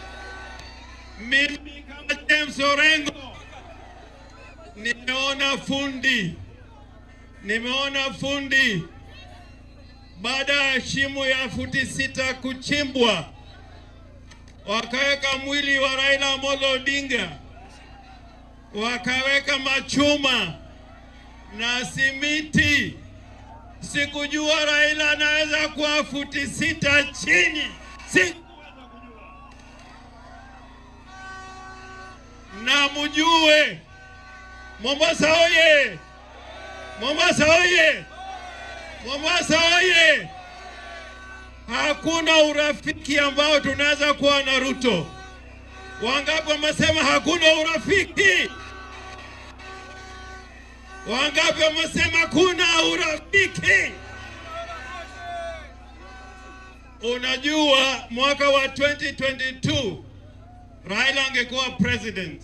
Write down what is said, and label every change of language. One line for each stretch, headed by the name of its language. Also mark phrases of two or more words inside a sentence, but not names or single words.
Swahili: mimi kama James Orengo nimeona fundi baada ya shimo ya futi 6 kuchimbwa, wakaweka mwili wa Raila Amolo Odinga, wakaweka machuma na simiti. Sikujua Raila anaweza kuwa futi 6 chini. Sikuweza kujua. Na mjue Mombasa oye! Mombasa oye! Mombasa oye! Hakuna urafiki ambao tunaweza kuwa na Ruto. Wangapi wamesema hakuna urafiki? Wangapi wamesema kuna urafiki? Unajua mwaka wa 2022 Raila angekuwa president.